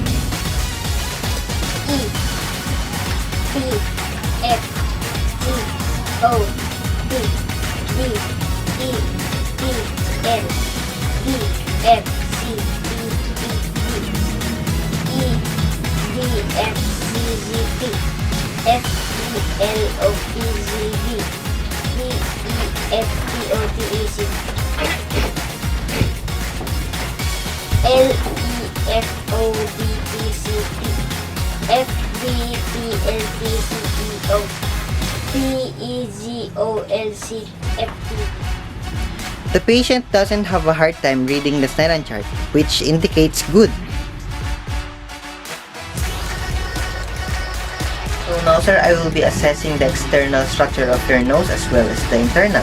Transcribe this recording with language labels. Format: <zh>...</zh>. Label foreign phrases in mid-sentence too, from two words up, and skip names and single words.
<en>E, P, F, G, O, D, D, E, D, L, D, F, C, D, E, D, E, D, F, C, Z, P, F, E, L, O, P, Z, D, D, E, F, T, O, T, E, C, L, E, F, O, D, T, C, P, F, D, P, L, T, C, E, O, P, E, Z, O, L, C, F, T. The patient doesn't have a hard time reading the Snellen chart, which indicates good. So now, sir, I will be assessing the external structure of your nose as well as the internal.</en>